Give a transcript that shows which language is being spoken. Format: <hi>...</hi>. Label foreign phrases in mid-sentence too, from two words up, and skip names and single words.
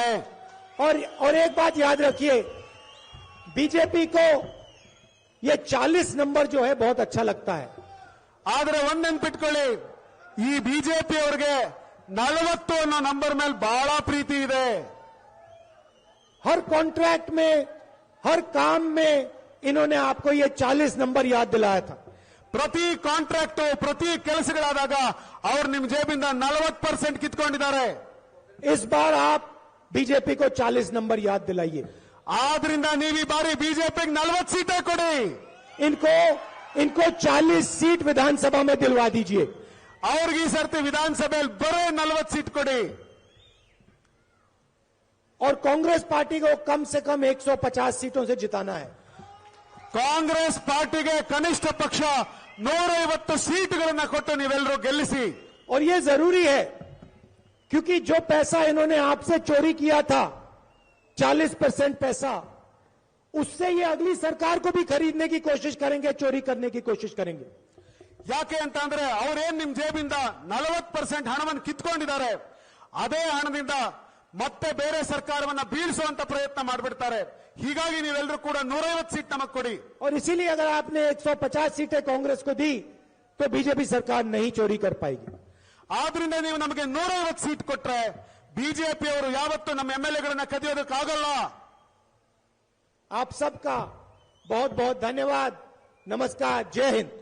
<hi>और एक बात याद रखिए, बीजेपी को ये 40 नंबर जो है बहुत अच्छा लगता है.</hi> <kn>ಆದ್ರೆ ಒಂದ್ ನೆನ್ಪಿಟ್ಕೊಳ್ಳಿ, ಈ ಬಿಜೆಪಿ ಅವರಿಗೆ 40 ಅನ್ನೋ ನಂಬರ್ ಮೇಲೆ ಬಹಳ ಪ್ರೀತಿ ಇದೆ.</kn> <hi>हर कॉन्ट्रैक्ट में, हर काम में इन्होंने आपको ये 40 नंबर याद दिलाया था.</hi> <kn>ಪ್ರತಿ ಕಾಂಟ್ರಾಕ್ಟ್, ಪ್ರತಿ ಕೆಲಸಗಳಾದಾಗ ಅವ್ರು ನಿಮ್ ಜೇಬಿಂದ 40% ಕಿತ್ಕೊಂಡಿದ್ದಾರೆ.</kn> <hi>इस बार आप बीजेपी को 40 नंबर याद दिलाइए.</hi> <kn>ಆದ್ರಿಂದ ನೀವು ಈ ಬಾರಿ ಬಿಜೆಪಿಗೆ 40 ಸೀಟೇ ಕೊಡಿ.</kn> <hi>इनको 40 सीट विधानसभा में दिलवा दीजिए.</hi> <kn>ಅವ್ರಿಗೆ ಈ ಸರ್ತಿ ವಿಧಾನಸಭೆಯಲ್ಲಿ ಬರೋ 40 ಸೀಟ್ ಕೊಡಿ.</kn> <hi>और कांग्रेस पार्टी को कम से कम 150 सीटों से जिताना है.</hi> <kn>ಕಾಂಗ್ರೆಸ್ ಪಾರ್ಟಿಗೆ ಕನಿಷ್ಠ ಪಕ್ಷ 150 ಸೀಟ್ಗಳನ್ನ ಕೊಟ್ಟು ನೀವೆಲ್ಲರೂ ಗೆಲ್ಲಿಸಿ.</kn> <hi>और ये जरूरी है, क्योंकि जो पैसा इन्होंने आपसे चोरी किया था, 40% पैसा, उससे ये अगली सरकार को भी खरीदने की कोशिश करेंगे, चोरी करने की कोशिश करेंगे.</hi> <kn>ಯಾಕೆ ಅಂತ ಅಂದ್ರೆ ಅವ್ರೇನ್ ನಿಮ್ ಜೇಬಿಂದ 40% ಹಣವನ್ನು ಕಿತ್ಕೊಂಡಿದ್ದಾರೆ, ಅದೇ ಹಣದಿಂದ ಮತ್ತೆ ಬೇರೆ ಸರ್ಕಾರವನ್ನ ಬೀಳಿಸುವಂತ ಪ್ರಯತ್ನ ಮಾಡಿಬಿಡ್ತಾರೆ. ಹೀಗಾಗಿ ನೀವೆಲ್ಲರೂ ಕೂಡ 150 ಸೀಟ್ ನಮಗ್ ಕೊಡಿ.</kn> <hi>और इसीलिए अगर आपने 150 सीटें कांग्रेस को दी तो बीजेपी सरकार नहीं चोरी कर पाएगी.</hi> <kn>ಆದ್ರಿಂದ ನೀವು ನಮಗೆ 150 ಸೀಟ್ ಕೊಟ್ರೆ ಬಿಜೆಪಿ ಅವರು ಯಾವತ್ತೂ ನಮ್ಮ ಎಂಎಲ್ಎಗಳನ್ನ ಕದಿಯೋದಕ್ಕಾಗಲ್ಲ.</kn> <hi>आप सबका बहुत बहुत धन्यवाद. नमस्कार. जय हिंद.</hi>